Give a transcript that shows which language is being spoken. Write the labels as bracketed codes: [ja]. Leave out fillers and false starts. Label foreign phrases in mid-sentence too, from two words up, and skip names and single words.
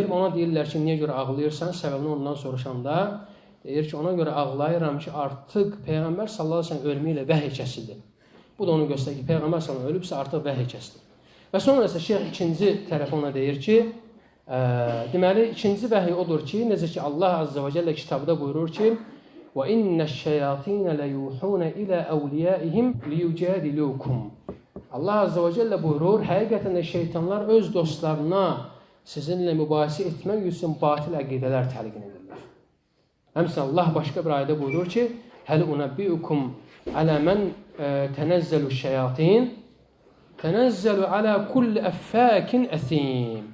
[az] Ona deyirlər ki, niyə görə ağlayırsan? Səbəbini ondan soruşanda deyir ki, ona görə ağlayıram ki, artıq Peyğəmbər [ar] صلى الله عليه وسلم [az] ölümü ilə vəhy kəsildi. Bu da onu göstərir ki, Peyğəmbər [ar] صلى الله عليه وسلم [az] ölübsə artıq vəhy kəsildi. Və sonra isə şeyx ikinci tərəf ona deyir ki, deməli ikinci vəhy odur ki, necə ki Allah [ar] عز وجل [az] kitabda buyurur ki, [ar] وَإِنَّ الشَّيَاطِينَ لَيُوحُونَ إِلَى أَوْلِيَائِهِمْ لِيُجَادِلُوكُمْ [az] Allah [ar] عز وجل [az] buyurur, həqiqətən də şeytanlar öz dostlarına sizinlə mübahisə etmək üçün batil əqidələr təlqin edirlər. Həmçinin Allah başqa bir ayədə buyurur ki, [ar] هل أنبئكم على من تنزل الشياطين تنزل على كل أفاك أثيم.